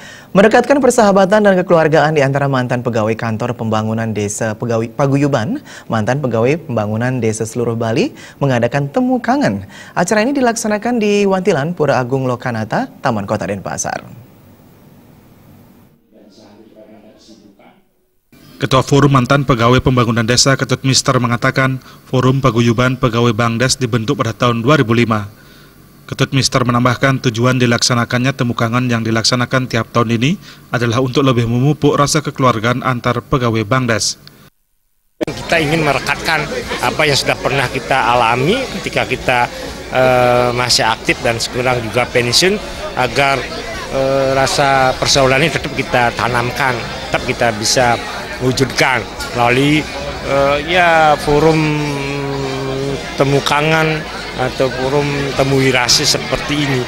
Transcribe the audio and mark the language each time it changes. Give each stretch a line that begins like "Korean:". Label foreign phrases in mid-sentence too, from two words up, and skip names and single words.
Indonesian: Mendekatkan persahabatan dan kekeluargaan di antara mantan pegawai kantor pembangunan desa Paguyuban, mantan pegawai pembangunan desa seluruh Bali mengadakan temu kangen. Acara ini dilaksanakan di Wantilan, Pura Agung Lokanata, Taman Kota Denpasar. Ketua Forum Mantan Pegawai Pembangunan Desa Ketut Mister mengatakan Forum Paguyuban Pegawai Bangdes dibentuk pada tahun 2005. Ketut Mister menambahkan tujuan dilaksanakannya temu kangen yang dilaksanakan tiap tahun ini adalah untuk lebih memupuk rasa kekeluargaan antar pegawai Bangdes. Kita ingin merekatkan apa yang sudah pernah kita alami ketika kita masih aktif dan sekarang juga pensiun, agar rasa persaudaraan ini tetap kita tanamkan, tetap kita bisa wujudkan melalui forum temu kangen atau forum temu wirasi seperti ini.